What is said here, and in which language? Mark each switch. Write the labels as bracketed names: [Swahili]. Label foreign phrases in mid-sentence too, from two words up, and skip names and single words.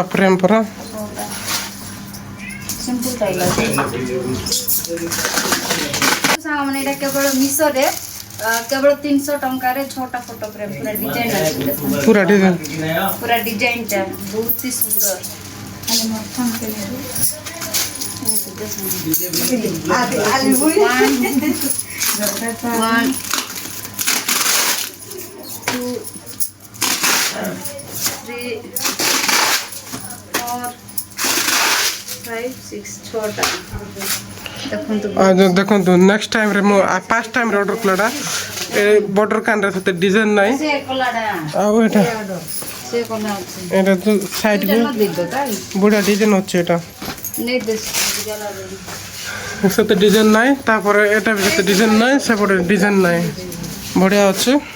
[Odia] ଫ୍ରେମ୍ ପରା ସିମ୍ପଲ୍ ଟାଇଲା ସାଙ୍ଗମାନେ ଏଇଟା କେବଳ ମିଶୋରେ କେବଳ 300 ଟଙ୍କାରେ 6ଟା [English] photo frame [Odia] ପୁରା ଡିଜାଇନ୍ ଅଛି ପୁରା ଡିଜାଇନ୍ଟା ବହୁତ ହି ସୁନ୍ଦର [English] One, two, three, [Odia] 4, 5, 6 ଛଅଟା ଦେଖନ୍ତୁ [English] next timere [Odia] ମୁଁ [English] first timere [Odia] ଅର୍ଡ଼ର କଲାଟା ଏ ବର୍ଡ଼ର କାନରେ ସେତେ ଡିଜାଇନ୍ ନାହିଁ ଆଉ ଏଇଟା ଏଇଟା ସାଇଡ଼୍କୁ ବଢ଼ିଆ ଡିଜାଇନ୍ ଅଛି ଏଇଟା ସେତେ ଡିଜାଇନ୍ ନାହିଁ ତାପରେ ଏଇଟା ବି ସେତେ ଡିଜାଇନ୍ ନାହିଁ ସେପଟେ ଡିଜାଇନ୍ ନାହିଁ ବଢ଼ିଆ ଅଛି